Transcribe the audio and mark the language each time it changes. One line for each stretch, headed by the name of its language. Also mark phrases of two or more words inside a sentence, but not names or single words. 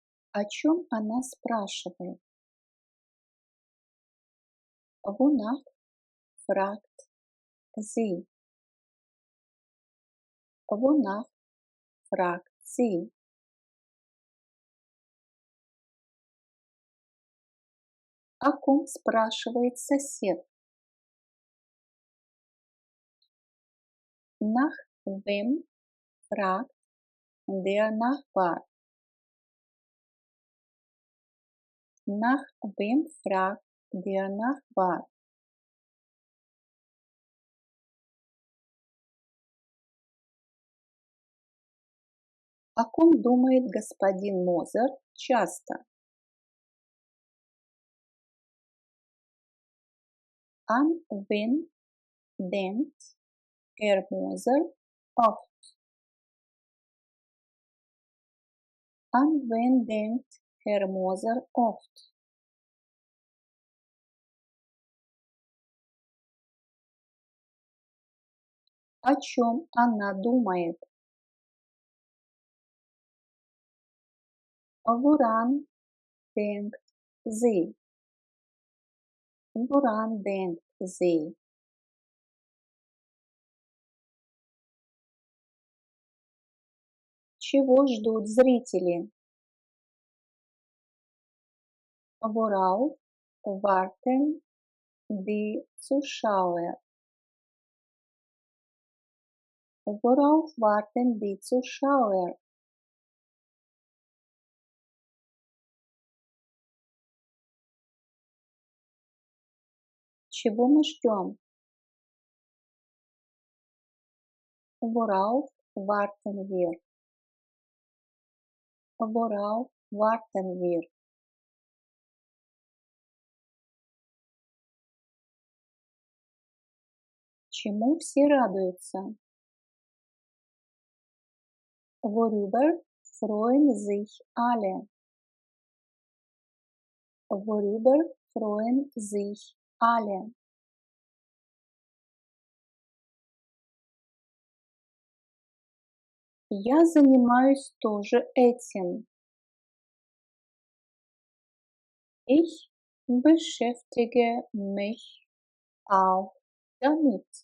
Russian: О чем она спрашивает?
German: Wonach fragt sie? Wonach fragt sie?
Russian: О ком спрашивает сосед?
German: Nach wem fragt der Nachbar? Nach wem fragt der Nachbar?
Russian: О ком думает господин Мозер часто?
German: An wen denkt Herr Moser oft? An wen denkt Herr Moser oft?
Russian: О чем она думает?
German: Woran denkt sie? Woran denkt sie?
Russian: Чего ждут зрители?
German: Worauf warten die Zuschauer? Worauf warten die Zuschauer?
Russian: Чего мы ждем?
German: Worauf warten wir? Worauf warten wir?
Russian: Чему все радуются?
German: Worüber freuen sich alle? Worüber freuen sich alle?
Russian: Я занимаюсь тоже этим.
German: Ich beschäftige mich auch damit.